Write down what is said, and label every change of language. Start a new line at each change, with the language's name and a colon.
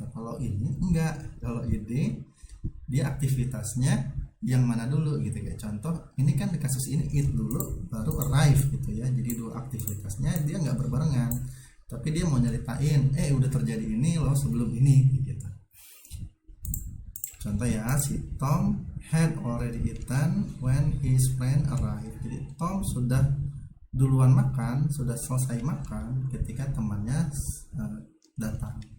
Indonesian: Kalau ini enggak, kalau ini dia aktivitasnya yang mana dulu gitu ya. Contoh ini kan di kasus ini eat dulu baru arrive gitu ya, jadi dua aktivitasnya dia nggak berbarengan tapi dia mau nyeritain udah terjadi ini loh sebelum ini gitu. Contoh ya, si
English: Tom had already eaten when his friend arrived.
Indonesian: Jadi Tom sudah duluan makan, sudah selesai makan ketika temannya datang.